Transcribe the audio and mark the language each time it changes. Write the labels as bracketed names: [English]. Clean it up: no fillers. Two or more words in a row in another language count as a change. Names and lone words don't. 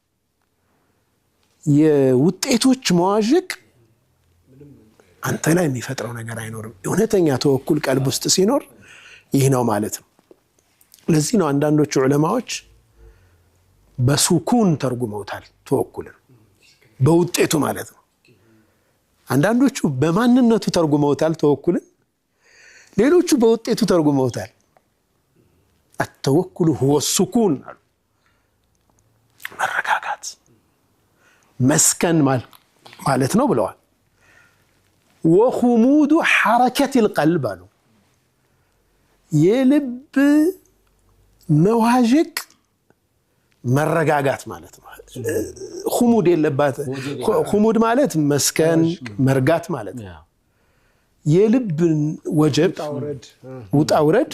[Amharic] የውጤቶች መዋዠቅ አንተ ላይ የሚፈጥረው ነገር አይኖርም እውነተኛ ተወኩል ቀልብ ውስጥ ሲኖር ይህ ነው ማለት ነው ለዚህ ነው አንዳንዶቹ ዑለማዎች በሱኩን ተርጉመውታል ተወኩልን በውጤቱ ማለት ነው አንዳንዶቹ በማንነቱ ተርጉመውታል ተወኩልን ሌሎቹ በውጤቱ ተርጉመውታል [Arabic] التوكل هو السكون [Amharic] መረጋጋት መስከን ማለት ነው ብለዋል [Arabic] وخمود حركة القلب [Amharic] አሉ የልብ መዋዠቅ መረጋጋት ማለት ነው خمود የለባት خمود ማለት መስከን መርጋት ማለት ነው የልብ ወጀብ ውጣውረድ